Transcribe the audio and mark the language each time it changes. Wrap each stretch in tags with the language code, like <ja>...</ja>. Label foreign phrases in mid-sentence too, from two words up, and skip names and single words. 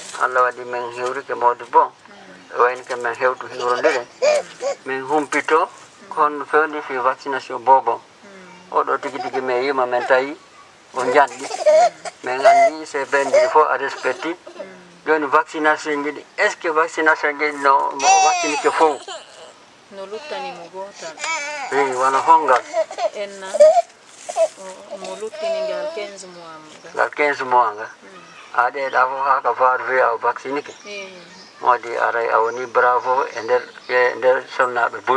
<ff>Allah wadi men hewri ke modi bo. Wayni ke men hewtu hiwrondire. Men humpito kon fewndi fi vaccination bobo. Oɗo tigi tigi me yima men tawi o janɗi. Men andi se bendi fo a respecti. Joni vaccination jiɗi</ff> <fr>est ce que</fr> <ff>vaccination jiɗi no mo vaccine ke fof. No luttani mo gotal. Eyi wona hongal. Enna mo luttini ngal 15 mois mo. Ngal 15 mois nga. A ɗeɗa fof ha ka faatu fi a vaccine ke. Modi aray a woni bravo e nder sonnaɓe boy.</ff>